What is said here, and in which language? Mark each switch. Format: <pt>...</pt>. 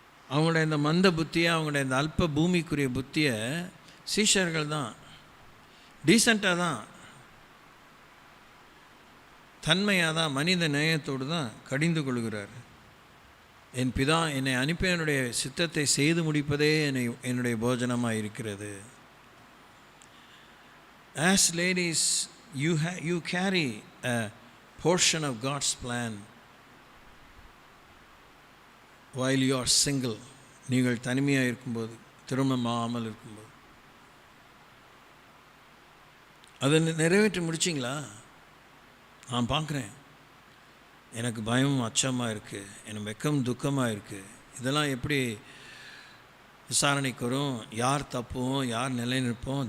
<ta>அவங்களோட இந்த மந்த புத்தியை, அவங்களோட இந்த அல்ப பூமிக்குரிய புத்தியை சீஷர்கள் தான் டீசெண்டாக தான், தன்மையாக தான், மனித நேயத்தோடு தான் கடிந்து கொள்கிறார். என் பிதா என்னை அனுப்பி என்னுடைய சித்தத்தை செய்து முடிப்பதே என்னுடைய போஜனமாக இருக்கிறது.</ta> <en>As ladies, you carry a portion of God's plan while you are single.</en> <ta>நீங்கள் தனிமையாக இருக்கும்போது, திருமணமாகாமல் இருக்கும்போது, அதை நிறைவேற்றி முடிச்சிங்களா? நான் பார்க்குறேன், எனக்கு பயமும் அச்சமாக இருக்குது, எனக்கு வெக்கம் துக்கமாக இருக்குது. இதெல்லாம் எப்படி விசாரணைக்கு வரும்? யார் தப்புவோம், யார் நிலை நிற்போம்?</ta>